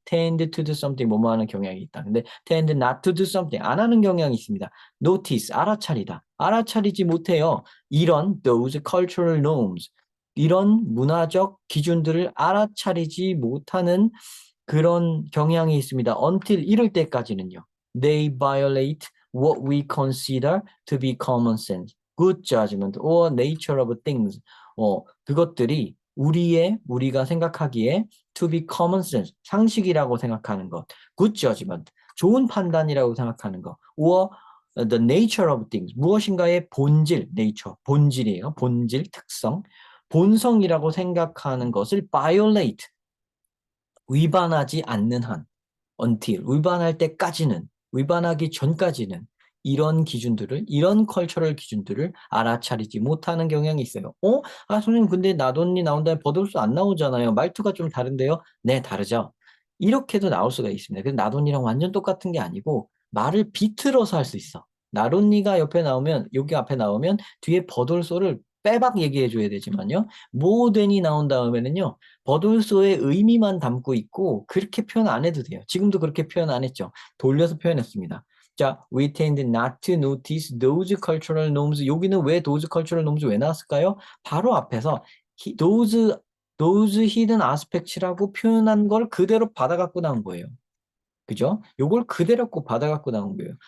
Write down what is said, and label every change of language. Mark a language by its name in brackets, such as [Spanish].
[English] tend to do something [Korean] 뭐뭐 하는 경향이 있다. 근데 [English] tend not to do something [Korean] 안 하는 경향이 있습니다. notice 알아차리다. 알아차리지 못해요. 이런 [English] those cultural norms [Korean] 이런 문화적 기준들을 알아차리지 못하는 그런 경향이 있습니다. until 이럴 때까지는요. [English] They violate what we consider to be common sense, good judgment or nature of things. [Korean] 그것들이 우리가 생각하기에 [English] to be common sense, [Korean] 상식이라고 생각하는 것, [English] good judgment, [Korean] 좋은 판단이라고 생각하는 것, [English] or the nature of things, [Korean] 무엇인가의 본질, nature, 본질이에요. 본질, 특성, 본성이라고 생각하는 것을 violate, 위반하지 않는 한, until, 위반할 때까지는, 위반하기 전까지는 이런 기준들을, 이런 컬처럴 기준들을 알아차리지 못하는 경향이 있어요. 선생님, 근데 나돈니 나온 다음에 버돌소 안 나오잖아요. 말투가 좀 다른데요? 네, 다르죠. 이렇게도 나올 수가 있습니다. 근데 나돈니랑 완전 똑같은 게 아니고 말을 비틀어서 할 수 있어. 나돈니가 옆에 나오면, 여기 앞에 나오면 뒤에 버돌소를 빼박 얘기해 줘야 되지만요. 모덴이 나온 다음에는요. 버돌소의 의미만 담고 있고 그렇게 표현 안 해도 돼요. 지금도 그렇게 표현 안 했죠. 돌려서 표현했습니다. [English] 자, we tend not to notice those cultural norms. [Korean] 여기는 왜 [English] those cultural norms [Korean] 왜 나왔을까요? 바로 앞에서 [English] those hidden aspects [Korean] 라고 표현한 걸 그대로 받아갖고 나온 거예요. 그죠? 요걸 그대로 꼭 받아갖고 나온 거예요.